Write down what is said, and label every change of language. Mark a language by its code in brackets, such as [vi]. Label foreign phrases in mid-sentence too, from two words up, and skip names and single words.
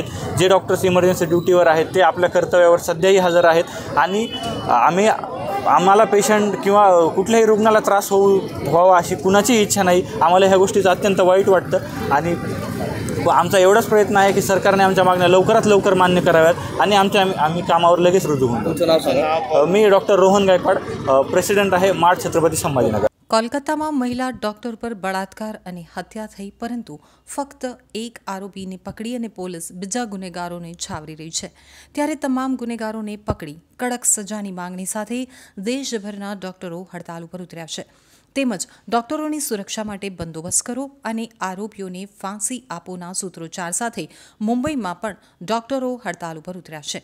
[mr] जे डॉक्टर्स इमर्जन्सी ड्युटीवर आहेत ते आपल्या कर्तव्यावर सध्याही हजर आहेत आणि आम्हाला पेशंट किंवा कुठल्याही रुग्णाला त्रास व्हावा अशी कुणाची इच्छा नाही। आम्हाला ह्या गोष्टीचं अत्यंत वाईट वाटतं आणि आमचा एवढाच प्रयत्न आहे की सरकारने आमच्या मागण्या लवकरात लवकर मान्य कराव्यात आणि आम्ही कामावर लगेच रुजू होऊ। मी डॉक्टर रोहन गायकवाड, प्रेसिडेंट आहे माड छत्रपती संभाजीनगर। [gu] કોલકાતામાં મહિલા ડોક્ટર પર બળાત્કાર અને હત્યા થઈ, પરંતુ ફક્ત એક આરોપીને પકડી અને પોલીસ બીજા ગુનેગારોને છાવરી રહી છે। ત્યારે તમામ ગુનેગારોને પકડી કડક સજાની માંગણી સાથે દેશભરના ડોક્ટરો હડતાલ ઉપર ઉતર્યા છે। તેમજ ડોક્ટરોની સુરક્ષા માટે બંદોબસ્ત કરો અને આરોપીઓને ફાંસી આપોના સૂત્રોચ્ચાર સાથે મુંબઈમાં પણ ડોક્ટરો હડતાલ ઉપર ઉતર્યા છે।